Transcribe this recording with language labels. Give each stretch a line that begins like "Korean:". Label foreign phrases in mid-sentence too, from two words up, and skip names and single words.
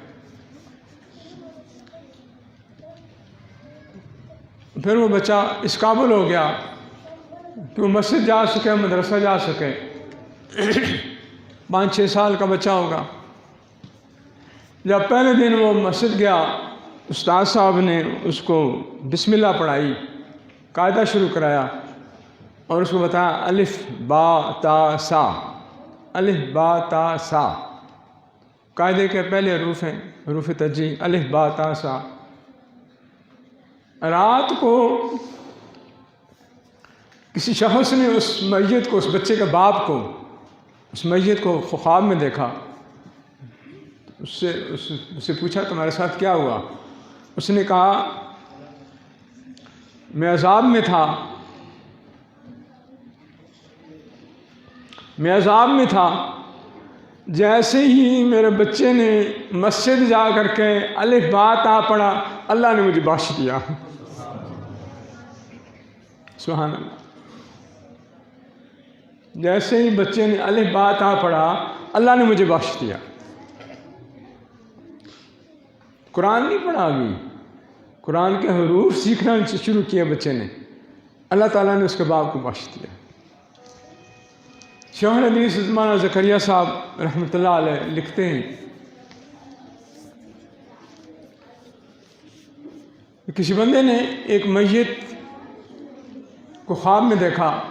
Urdu: پھر وہ بچہ اس قابل ہو گیا کہ وہ مسجد جا سکے، مدرسہ جا سکے، 5-6 سال کا بچہ ہوگا۔ جب پہلے دن وہ مسجد گیا، استاد صاحب نے اس کو
Arabic: بسم اللہ
Urdu: پڑھائی، قاعدہ شروع کرایا اور اس کو بتایا الف با تا سا، الف با تا سا، قاعدے کے پہلے حروف ہیں حروف ترجیح، الف با تا سا۔ رات کو کسی شخص نے اس میت کو، اس بچے کے باپ کو، اس میت کو خواب میں دیکھا، اس سے پوچھا تمہارے ساتھ کیا ہوا؟ اس نے کہا میں عذاب میں تھا، میں عذاب میں تھا، جیسے ہی میرے بچے نے مسجد جا کر کے الف با تا پڑھا اللہ نے مجھے بخش دیا۔
Arabic: سبحان اللہ،
Urdu: جیسے ہی بچے نے الف با تا پڑھا اللہ نے مجھے بخش دیا۔ قرآن نہیں پڑھا، ابھی قرآن کے حروف سیکھنا شروع کیا بچے نے، اللہ تعالیٰ نے اس کے باپ کو بخش دیا۔ شیخ الحدیث عثمان زکریا صاحب
Arabic: رحمۃ اللہ علیہ
Urdu: لکھتے ہیں کسی بندے نے ایک میت کو خواب میں دیکھا،